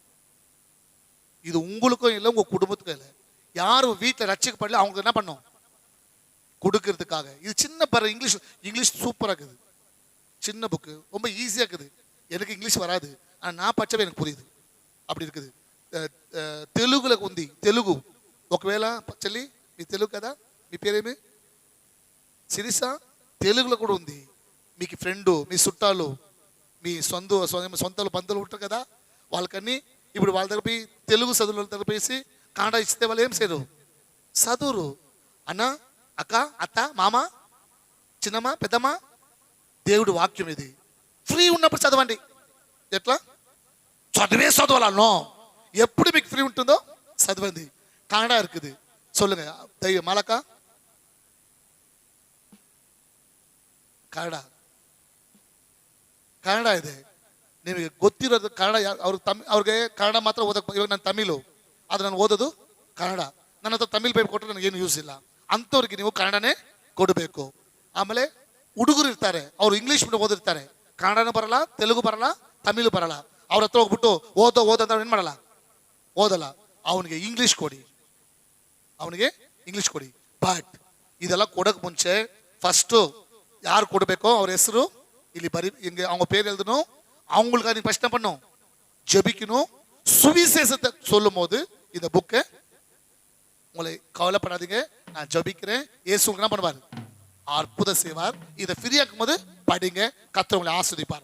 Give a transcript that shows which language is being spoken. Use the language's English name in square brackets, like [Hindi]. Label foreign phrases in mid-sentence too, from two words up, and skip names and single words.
[Tamil] இது உங்களுக்கும் இல்லை, உங்க குடும்பத்துக்கும் இல்லை. யாரும் வீட்டில் ரட்சிக்கப்படல, அவங்க என்ன பண்ணோம், கொடுக்கறதுக்காக. இது சின்ன பர இங்கிலீஷ் சூப்பராக இருக்குது, சின்ன புக்கு, ரொம்ப ஈஸியாக இருக்குது. எனக்கு இங்கிலீஷ் வராது, ஆனால் நான் படிச்சவே எனக்கு புரியுது. அப்படி இருக்குது. [Telugu] తెలుగులో ఉంది, తెలుగు ఒకవేళ చెల్లి మీ తెలుగు కదా, మీ పేరేమి సిరిసా, తెలుగులో కూడా ఉంది. మీకు ఫ్రెండ్, మీ చుట్టాలు, మీ సొంతలు బంధువులు ఉంటారు కదా, వాళ్ళకన్నీ ఇప్పుడు వాళ్ళ దగ్గర పోయి తెలుగు చదువుల దగ్గర పోయి కన్నడ ఇస్తే వాళ్ళు ఏం చేయరు, చదువురు. అన్న, అక్క, అత్త, మామ, చిన్నమ్మ, పెద్దమ్మ, దేవుడి వాక్యం ఇది. ఫ్రీ ఉన్నప్పుడు చదవండి. ఎట్లా చదివే చదవాలన్నో, ఎప్పుడు మీకు ఫ్రీ ఉంటుందో చదవండి. [Kannada] కన్నడ [Tamil] இருக்குது, சொல்லுங்க [Kannada] మలక ಕನ್ನಡ, ಕನ್ನಡ ಇದೆ ನಿಮಗೆ ಗೊತ್ತಿರೋದು. ಕನ್ನಡ ಅವ್ರಿಗೆ ಕನ್ನಡ ಮಾತ್ರ ಓದಕ್ಕೆ, ಇವಾಗ ನಾನು ತಮಿಳು, ಅದು ನಾನು ಓದೋದು ಕನ್ನಡ. ನನ್ನ ಹತ್ರ ತಮಿಳ್ ಪೇಪರ್ ಕೊಟ್ಟರೆ ನನಗೇನು ಯೂಸ್ ಇಲ್ಲ. ಅಂಥವ್ರಿಗೆ ನೀವು ಕನ್ನಡನೇ ಕೊಡಬೇಕು. ಆಮೇಲೆ ಹುಡುಗರು ಇರ್ತಾರೆ, ಅವ್ರು ಇಂಗ್ಲೀಷ್ ಮೀಡಿಯಂ ಓದಿರ್ತಾರೆ, ಕನ್ನಡನೂ ಬರಲ್ಲ, ತೆಲುಗು ಬರಲ್ಲ, ತಮಿಳು ಬರಲ್ಲ. ಅವ್ರ ಹತ್ರ ಹೋಗ್ಬಿಟ್ಟು ಓದೋ ಏನು ಮಾಡಲ್ಲ, ಓದಲ್ಲ. ಅವನಿಗೆ ಇಂಗ್ಲೀಷ್ ಕೊಡಿ, ಅವನಿಗೆ ಇಂಗ್ಲೀಷ್ ಕೊಡಿ. ಬಟ್ ಇದೆಲ್ಲ ಕೊಡೋಕೆ ಮುಂಚೆ ಫಸ್ಟು [Tamil] யார் கொடுப்பேக்கோ அவர் [Kannada] ಹೆಸರು ಇಲ್ಲಿ ಬರಿ, [Tamil] இங்கே அவங்க பேர் எழுதணும். அவங்களுக்காக நீ ஃபர்ஸ்ட் என்ன பண்ணும், ஜெபிக்கணும். சுவிசேஷத்தை சொல்லும் போது இந்த புக்கை உங்களை கவலைப்படாதீங்க, நான் ஜெபிக்கிறேன், இயேசு உங்களுக்கு என்ன பண்ணுவார், அற்புதம் செய்வார். இதை ஃப்ரீயாக்கும் போது படிங்க, கர்த்தர் உங்களை ஆசீர்வதிப்பார்.